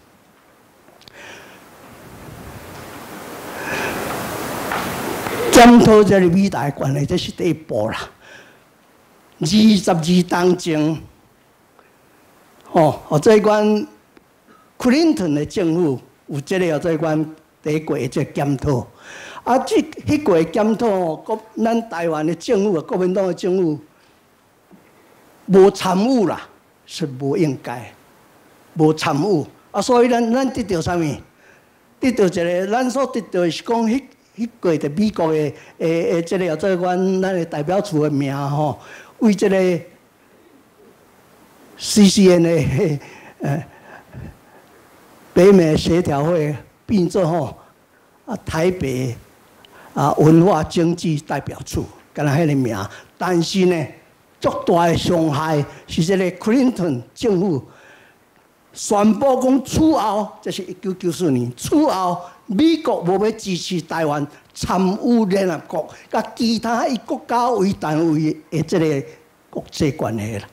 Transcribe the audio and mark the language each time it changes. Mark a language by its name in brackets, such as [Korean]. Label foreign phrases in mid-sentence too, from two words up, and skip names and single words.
[Min Nan Chinese] 檢討這個美台關係，這是第一步啦。22當前，這關克林頓的政府有這個這關第一過的這檢討，迄過檢討，咱台灣的政府、國民黨的政府無參與啦，是無應該，無參與。所以咱得到啥物？得到一個，咱所得到是講迄過的美國的這個這關咱的代表處的名為這個 CCN 的北美協調會變做台北文化經濟代表處，敢若迄個名。但是呢，最大的傷害是這個克林頓政府宣布講此後，這是1994年，此後美國無要支持台灣參與聯合國，甲其他以國家為單位的這個國際關係啦。